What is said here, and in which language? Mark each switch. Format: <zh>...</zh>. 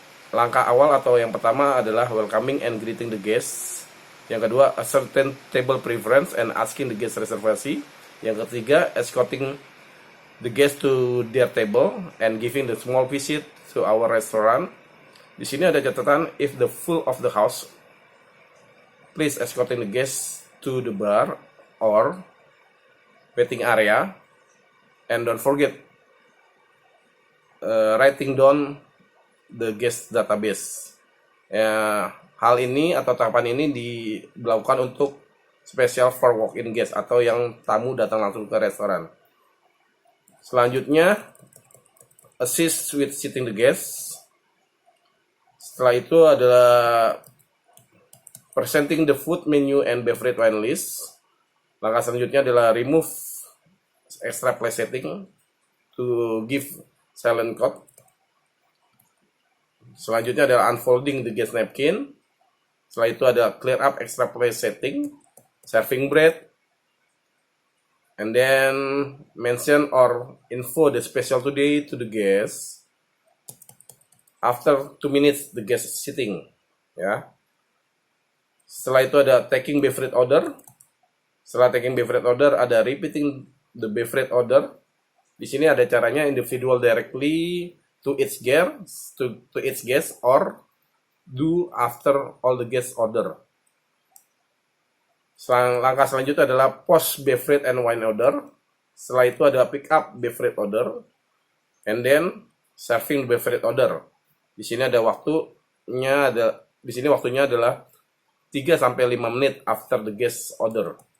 <id>Langkah awal atau yang pertama adalah</id> <en>welcoming and greeting the guests.</en> <id>Yang kedua,</id> <en>ascertain table preference and asking the guest reservation.</en> <id>Yang ketiga,</id> <en>escorting the guest to their table and giving the small visit to our restaurant.</en> <id>Di sini ada catatan,</id> <en>if the full of the house, please escorting the guests to the bar or waiting area, and don't forget writing down the guest database.</en> <id>Hal ini atau tahapan ini dilakukan untuk</id> <en>special for walk-in guest</en> <id>atau yang tamu datang langsung ke restoran. Selanjutnya,</id> <en>assist with seating the guests.</en> <id>Setelah itu adalah</id> <en>presenting the food menu and beverage wine list.</en> <id>Langkah selanjutnya adalah</id> <en>remove extra place setting to give silent code.</en> <id>Selanjutnya adalah</id> <en>unfolding the guest napkin.</en> <id>Setelah itu ada</id> <en>clear up extra place setting, serving bread, and then mention or info the special today to the guest after 2 minutes the guest sitting. Ya.</en> <id>Setelah itu ada</id> <en>taking beverage order.</en> <id>Setelah</id> <en>taking beverage order</en> <id>ada</id> <en>repeating the beverage order.</en> <id>Di sini ada caranya</id> <en>individual directly to its guest or do after all the guest order.</en> <id>Langkah selanjutnya adalah</id> <en>post beverage and wine order.</en> <id>Setelah itu ada</id> <en>pick up beverage order and then serving beverage order.</en> <id>Di sini ada waktunya adalah 3 sampai 5 menit</id> <en>after the guest order.</en>